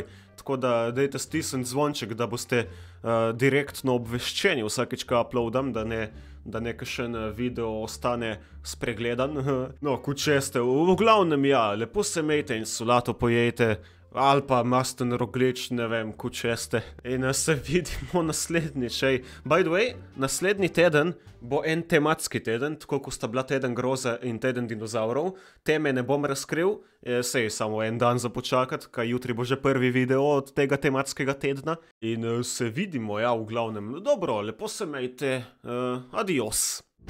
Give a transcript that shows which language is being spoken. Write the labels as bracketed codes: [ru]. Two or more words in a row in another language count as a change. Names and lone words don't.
[sl] Tako da dajte stisniti zvonček, da boste direktno obveščeni vsakič, ko uploadam, da ne kakšen video ostane spregledan. No, če ste, v glavnem ja, lepo se imejte in solato pojejte, ali pa masten roglič, ne vem, če ste. In se vidimo naslednjič. [en] By the way, [sl] naslednji teden bo en tematski teden, tako ko sta bila teden groza in teden dinozaurov. Teme ne bom razkril, sej samo en dan za počakat, kaj jutri bo že prvi video od tega tematskega tedna. In se vidimo, ja, v glavnem. Dobro, lepo se imejte, adios.